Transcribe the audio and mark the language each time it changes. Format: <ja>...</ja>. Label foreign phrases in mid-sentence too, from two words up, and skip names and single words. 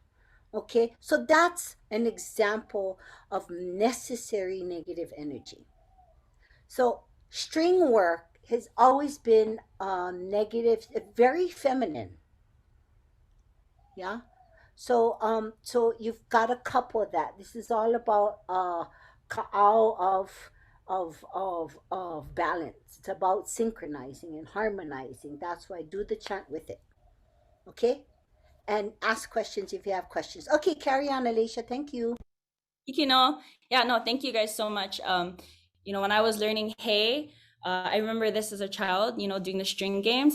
<en>Okay, so that's an example of necessary negative energy. So string work has always been negative, very feminine. Yeah. So you've got to couple that. This is all about kaʻao of balance. It's about synchronizing and harmonizing. That's why I do the chant with it. Okay? And ask questions if you have questions. Okay, carry on, Alicia. Thank you. Yeah, no, thank you guys so much. When I was learning hey, I remember this as a child, doing the string games.</en>